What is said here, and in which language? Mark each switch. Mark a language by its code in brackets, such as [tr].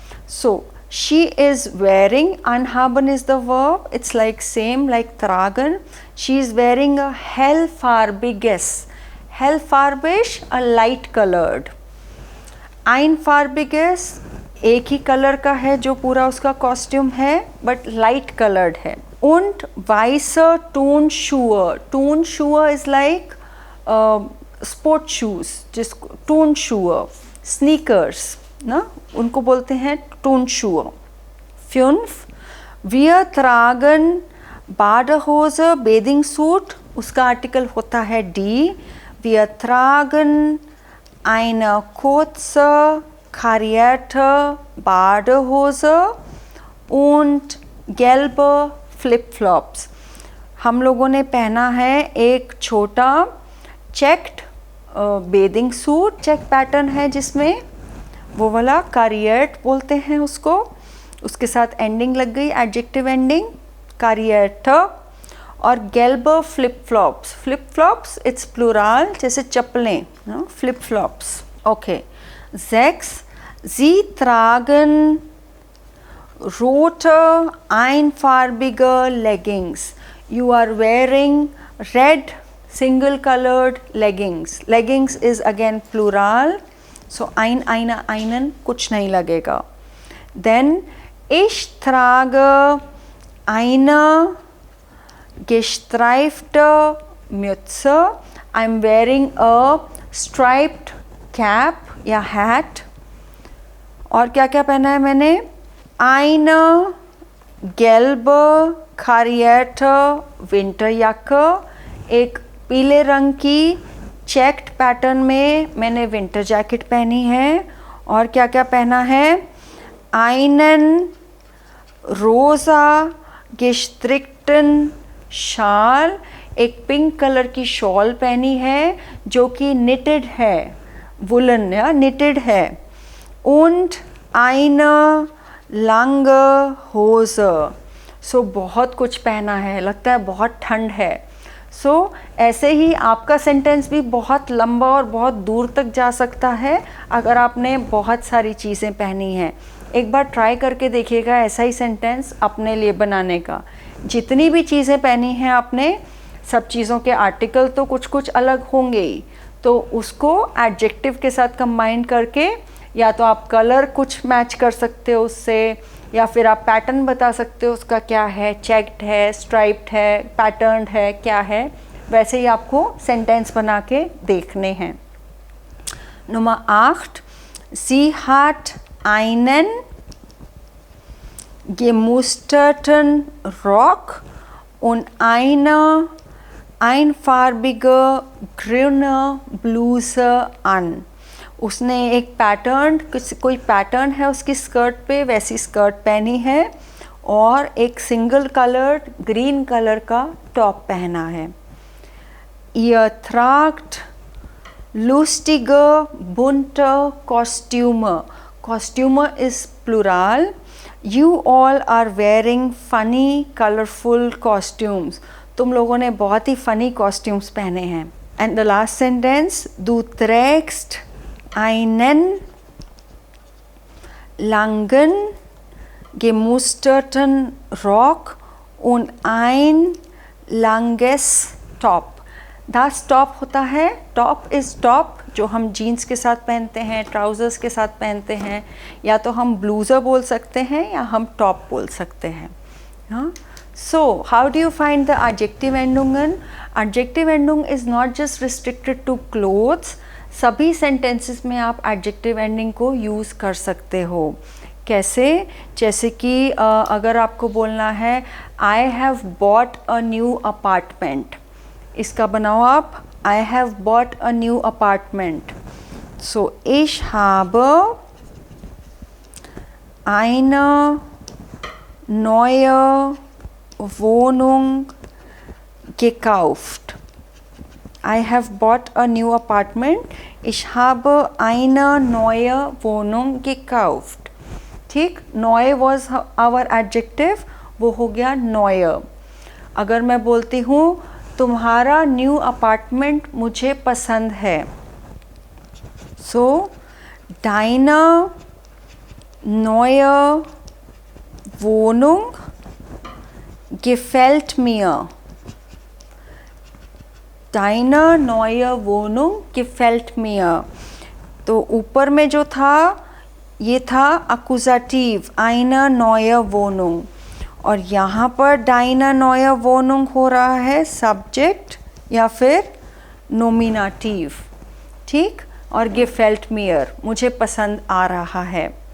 [en] So she is wearing, anhaben is the verb, it's like same like tragen. She is wearing a hellfarbiges. Hellfarbish, a light colored. [hi] Einfarbiges एक ही colour का है जो पूरा उसका costume है, [en] but light coloured [hi] है. [de] Und weiße Turnschuhe. [en] Turnschuhe is like sport shoes, जिसको Turnschuhe, sneakers ना, [hi] उनको बोलते हैं [en] Turnschuhe. 5. [de] Wir tragen Badehose, [en] bathing suit, [hi] उसका आर्टिकल होता है die. [de] Wir tragen eine kurze karierte Badehose und gelbe Flip-Flops. [hi] हम लोगों ने पहना है एक छोटा checked bathing suit, check pattern है जिसमें, वो वाला कारियट बोलते हैं उसको, उसके साथ एंडिंग लग गई, एडजेक्टिव एंडिंग, कारियट. और गेल्ब flip flops. Flip flops it's plural, जैसे चप्पलें, flip flops. Okay. 6. [de] Sie tragen rote einfarbige Leggings. [en] You are wearing red single colored leggings. Leggings is again plural, so ein, eine, einen [hi] कुछ नहीं लगेगा. [de] Then ich trage eine gestreifte Mütze. [en] I'm wearing a striped cap या hat. [hi] और क्या क्या पहना है मैंने? [de] Eine gelbe karierte Winterjacke. [hi] एक पीले रंग की चेक्ड पैटर्न में मैंने विंटर जैकेट पहनी है. और क्या क्या पहना है? [de] Einen rosa gestrickten Schal. [hi] एक पिंक कलर की शॉल पहनी है जो कि निटेड है, वुलन या निटेड है. [de] Und eine lange Hose. [hi] सो बहुत कुछ पहना है, लगता है बहुत ठंड है. सो ऐसे ही आपका सेंटेंस भी बहुत लंबा और बहुत दूर तक जा सकता है अगर आपने बहुत सारी चीज़ें पहनी हैं. एक बार ट्राई करके देखिएगा ऐसा ही सेंटेंस अपने लिए बनाने का. जितनी भी चीज़ें पहनी हैं आपने, सब चीज़ों के आर्टिकल तो कुछ कुछ अलग होंगे ही, तो उसको एडजेक्टिव के साथ कंबाइन करके या तो आप कलर कुछ मैच कर सकते हो उससे, या फिर आप पैटर्न बता सकते हो उसका क्या है, चेक्ड है, स्ट्राइप्ड है, पैटर्न्ड है, क्या है. वैसे ही आपको सेंटेंस बना के देखने हैं. [de] Nummer 8. Sie hat einen gemusterten Rock und eine einfarbige grüne Bluse an. [hi] उसने एक पैटर्न, कोई पैटर्न है उसकी स्कर्ट पे, वैसी स्कर्ट पहनी है और एक सिंगल कलर्ड ग्रीन कलर का टॉप पहना है. [de] Ihr tragt lustige bunte Kostüme. [en] Kostüme is plural. You all are wearing funny colorful costumes. [hi] तुम लोगों ने बहुत ही फनी कॉस्ट्यूम्स पहने हैं. [en] and the last sentence, [de] du trägst einen langen gemusterten Rock und ein langes Top. Das Top [hi] होता है, [en] top is top [hi] जो हम जीन्स के साथ पहनते हैं, ट्राउज़र्स के साथ पहनते हैं, या तो हम ब्लूज़र बोल सकते हैं या हम टॉप बोल सकते हैं. हाँ, [en] So how do you find the adjective endungen? Adjective endung is not just restricted to clothes. [hi] सभी sentences में आप adjective ending को use कर सकते हो. कैसे? जैसे कि अगर आपको बोलना है [en] I have bought a new apartment. [hi] इसका बनाओ आप [en] I have bought a new apartment. [de] So ich habe eine neue Wohnung gekauft. [en] I have bought a new apartment. [de] Ich habe eine neue Wohnung gekauft. [hi] ठीक, [en] neue was our adjective, [hi] वो हो गया neue. अगर मैं बोलती हूँ तुम्हारा न्यू अपार्टमेंट मुझे पसंद है, सो [de] deine neue Wohnung gefällt mir. Deine neue Wohnung gefällt mir. [hi] तो ऊपर में जो था ये था अकुजाटिव [de] eine neue Wohnung, [hi] और यहाँ पर [de] deine neue Wohnung [hi] हो रहा है सब्जेक्ट या फिर नोमिनेटिव. ठीक, और [de] gefällt mir [hi] मुझे पसंद आ रहा है.